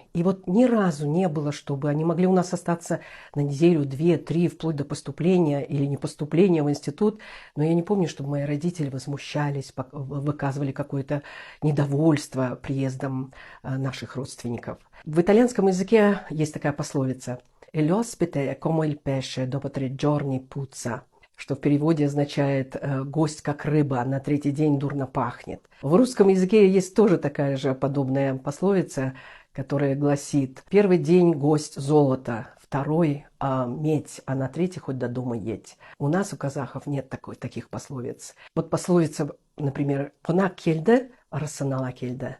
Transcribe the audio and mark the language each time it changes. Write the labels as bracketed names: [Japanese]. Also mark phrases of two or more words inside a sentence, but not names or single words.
[Russian] И вот ни разу не было, чтобы они могли у нас остаться на неделю, 2, 3, вплоть до поступления или не поступления в институт. Но я не помню, чтобы мои родители возмущались, выказывали какое-то недовольство приездом наших родственников. В итальянском языке есть такая пословица [Italian] «El ospite è come il pesce dopo 3 giorni puzza», [Russian] что в переводе означает «гость как рыба, на 3-й день дурно пахнет». В русском языке есть тоже такая же подобная пословица, которая гласит «первый день гость золото, второй медь, а на 3-й хоть до дома едь». У нас, у казахов, нет таких пословиц. Вот пословица, например, [Kazakh] «Конак кельде, рассанала кельде».